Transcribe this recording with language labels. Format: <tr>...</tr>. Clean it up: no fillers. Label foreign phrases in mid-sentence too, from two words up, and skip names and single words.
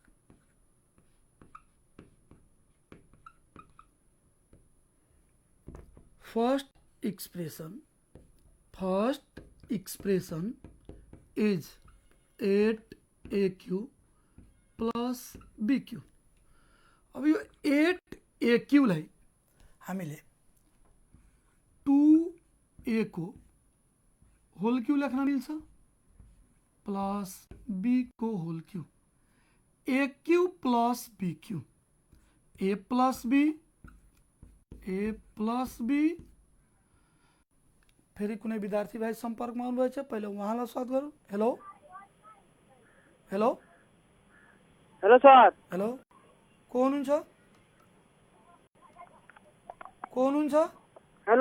<en>First expression is 8AQ plus BQ.</en> <ne>अब यो 8AQ लाई हामीले 2A को</ne> <en>whole cube</en> <ne>लेख्न मिल्छ प्लस B को</ne> <en>whole cube. AQ plus BQ, A plus B.</en> <ne>फेरि कुनै विद्यार्थी भाइ सम्पर्कमा आउनुभएछ, पहिले उहाँलाई स्वागत गरौँ।</ne> <en>hello hello hello sir.</en> <ne>हेलो, को हुनुहुन्छ? हेलो</ne>